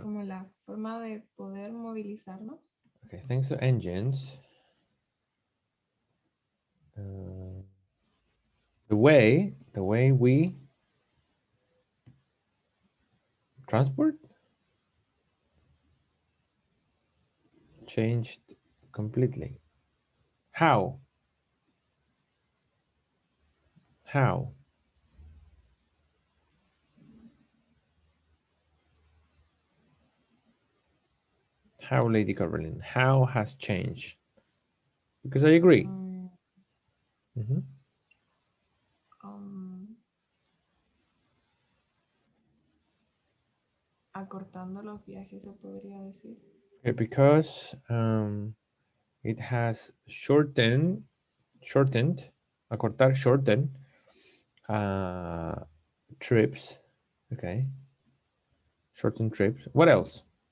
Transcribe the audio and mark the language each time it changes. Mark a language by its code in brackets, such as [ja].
[es] Como la forma de poder movilizarnos. [en] okay, thanks to engines, the way we transport changed completely. How? How? How, Lady Coverlyn? How has changed? Because I agree. Mhm. [es] Acortando los viajes, se podría decir. [en] Okay, because it has shortened, acortar, shorten trips. Okay. Shorten trips. What else?